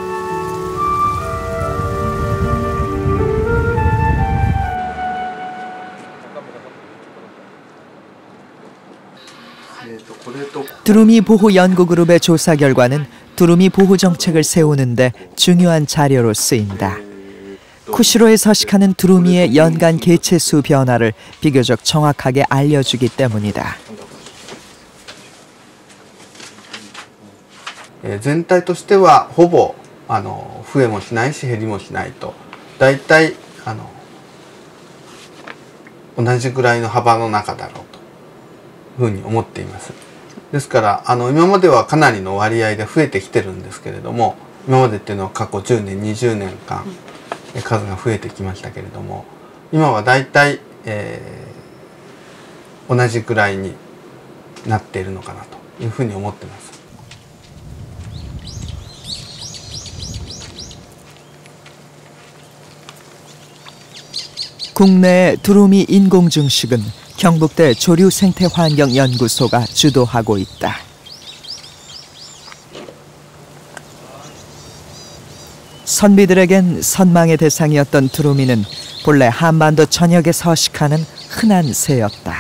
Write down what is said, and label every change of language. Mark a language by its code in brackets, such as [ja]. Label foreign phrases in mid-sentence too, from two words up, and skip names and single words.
[ko] 두루미 보호 연구그룹의 조사 결과는 두루미 보호 정책을 세우는데 중요한 자료로 쓰인다. 쿠시로에 서식하는 두루미의 연간 개체 수 변화를 비교적 정확하게 알려주기 때문이다. [ja] 全体としてはほぼ増えもしないし減りもしないと、だいたい同じぐらいの幅の中だろうというふうに思っています。ですから今まではかなりの割合で増えてきてるんですけれども、今までっていうのは過去10年20年間数が増えてきましたけれども、今はだいたい同じぐらいになっているのかなというふうに思ってます。 [ko] 국내의 두루미 인공증식은 경북대 조류생태환경연구소가 주도하고 있다. 선비들에겐 선망의 대상이었던 두루미는 본래 한반도 전역에 서식하는 흔한 새였다.